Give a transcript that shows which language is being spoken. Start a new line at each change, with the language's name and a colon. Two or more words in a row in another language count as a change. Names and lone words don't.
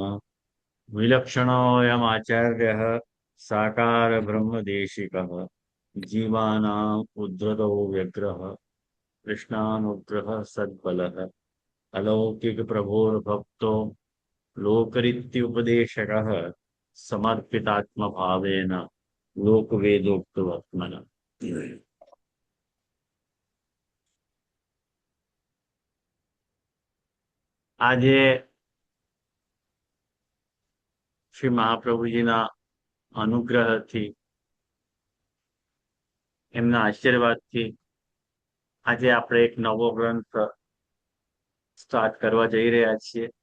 Sanskrit: विलक्षणोऽयमाचार्यः साकार ब्रह्मदेशिकः जीवानाम् उद्धृतौ व्यग्रः कृष्णानुग्रह सद्बलः अलौकिकप्रभोर्भक्तो लोकरीत्युपदेशकः समर्पितात्मभावेन लोकवेदोक्तवर्त्मनः।
Gujarati: આજે શ્રી મહાપ્રભુજીના અનુગ્રહથી એમના આશીર્વાદથી આજે આપણે એક નવો ગ્રંથ સ્ટાર્ટ કરવા જઈ રહ્યા છીએ